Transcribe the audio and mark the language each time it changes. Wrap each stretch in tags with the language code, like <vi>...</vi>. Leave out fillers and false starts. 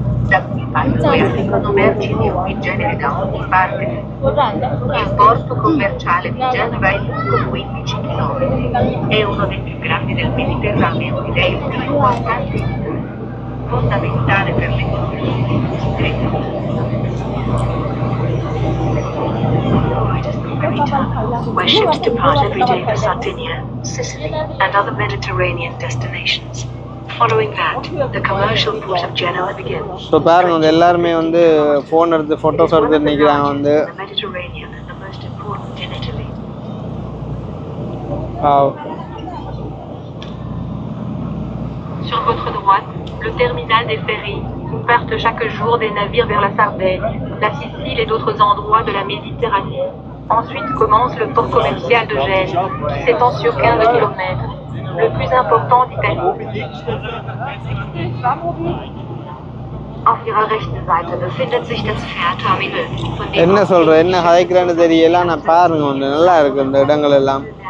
<it>da cui poi arrivano merci di ogni genere da ogni parte. Il porto commerciale di Genova è lungo 15 km. È uno dei più grandi del Mediterraneo ed è il più importante in Italia, fondamentale per l'economia e l'industria.</it> <en>Where ships depart every day for Sardinia, Sicily, and other Mediterranean destinations. Following that, the commercial port of Genoa begins.</en> <ta>So பாருங்க எல்லாருமே வந்து phone எடுத்து photos எடுத்து நிற்கிறாங்க வந்து.</ta> <en>The Mediterranean and the most important in Italy.</en> <fr>Sur votre droite, le terminal des ferries où partent chaque jour des navires vers la Sardaigne, la Sicile et d'autres endroits de la Méditerranée. Ensuite commence le port commercial de Gênes, qui s'étend sur 15 km, le plus important d'Italie.</fr> <de>Auf ihrer rechten Seite befindet sich das Fährterminal.</de> <ta>என்ன சொல்ற என்ன ஹைக்ரான்னு தெரியல நான் பாருங்க வந்து நல்லா இருக்கு இந்த இடங்கள் எல்லாம்.</ta>